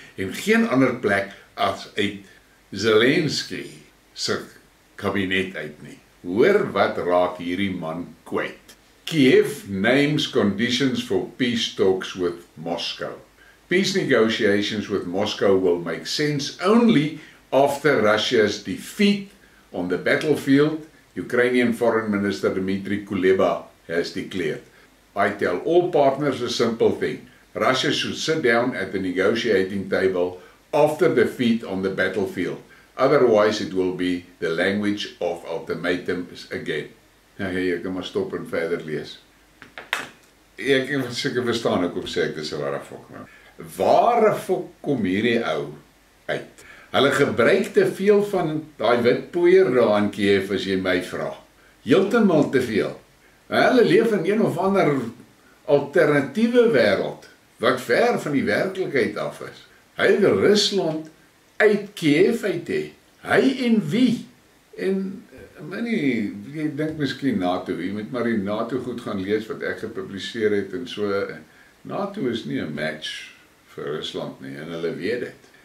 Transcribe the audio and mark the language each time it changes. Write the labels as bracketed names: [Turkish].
[Afrikaans] En geen ander plek as uit Zelensky se kabinet uit nie. Hoor wat raak hierdie man kwyt. [English] Kiev names conditions for peace talks with Moscow. Peace negotiations with Moscow will make sense only after Russia's defeat on the battlefield, Ukrainian Foreign Minister Dmitry Kuleba has declared. I tell all partners a simple thing. Russia should sit down at the negotiating table after defeat on the battlefield. Otherwise it will be the language of ultimatums again. [Afrikaans] Nou ja, ek kan maar stop en verder lees. Ek seker verstaan hoekom sê ek dis 'n Warrefok. Warrefok kom hierdie ou uit. Hulle gebruik te veel van daai wit poeier daar in Kiev as jy my vra. Heeltemal te veel. Hulle leef in een of ander alternatiewe wêreld wat ver van die werklikheid af is. Hy wil Rusland uit Kiev uit hê. Hy en wie? En jy dink miskien NATO, jy moet maar die NATO goed gaan lees wat ek gepubliseer het en so. NATO is nie 'n match vir Rusland nie, en hulle weet dit.